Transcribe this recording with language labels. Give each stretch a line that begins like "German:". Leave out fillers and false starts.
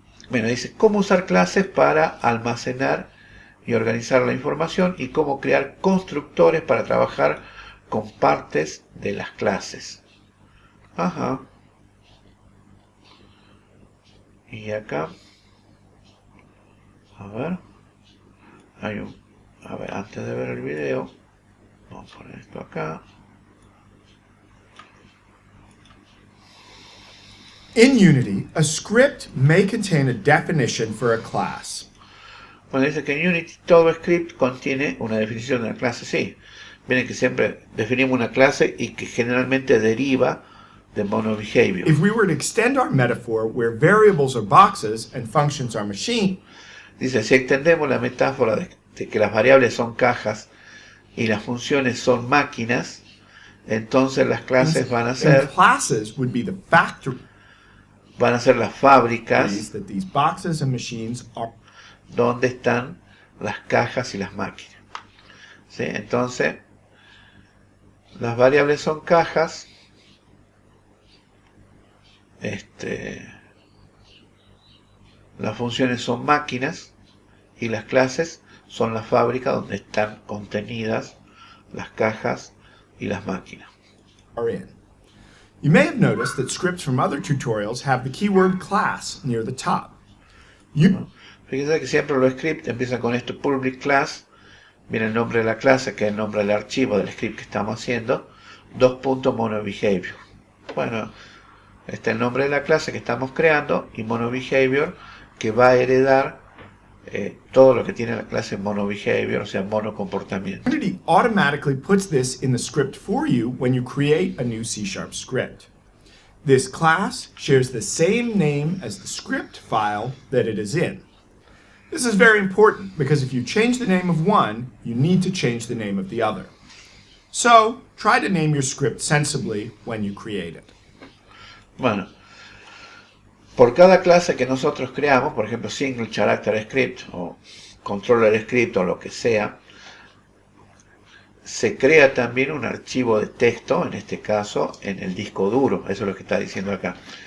Spanish: Bueno, dice cómo usar clases para almacenar y organizar la información y cómo crear constructores para trabajar con partes de las clases. Ajá. Y acá, a ver, a ver, antes de ver el video, vamos a poner esto acá.
English: In Unity, a script may contain a definition for a class.
Spanish: Bueno, dice que en Unity todo script contiene una definición de una clase, sí. Miren que siempre definimos una clase y que generalmente deriva de monobehavior.
English: If we were to extend our metaphor where variables are boxes and functions are machines,
Spanish: Dice, si extendemos la metáfora de que las variables son cajas y las funciones son máquinas, entonces las clases van a ser
English: classes would be the factories
Spanish: las fábricas
English: that these boxes and machines are.
Spanish: donde están las cajas y las máquinas. ¿Sí? Entonces, las variables son cajas, las funciones son máquinas y las clases son la fábrica donde están contenidas las cajas y las máquinas.
English: Are in. You may have noticed that scripts from other tutorials have the keyword class near the top.
Spanish: Fíjense que siempre los scripts empiezan con esto, public class, viene el nombre de la clase, que es el nombre del archivo del script que estamos haciendo, monobehavior. Bueno, este es el nombre de la clase que estamos creando y monobehavior que va a heredar todo lo que tiene la clase monobehavior, o sea, monocomportamiento.
English: Unity automatically puts this in the script for you when you create a new C# script. This class shares the same name as the script file that it is in. This is very important because if you change the name of one, you need to change the name of the other. So, try to name your script sensibly when you create it.
Spanish: Bueno, por cada clase que nosotros creamos, por ejemplo, single character script o controller script o lo que sea, se crea también un archivo de texto, en este caso, en el disco duro. Eso es lo que está diciendo acá.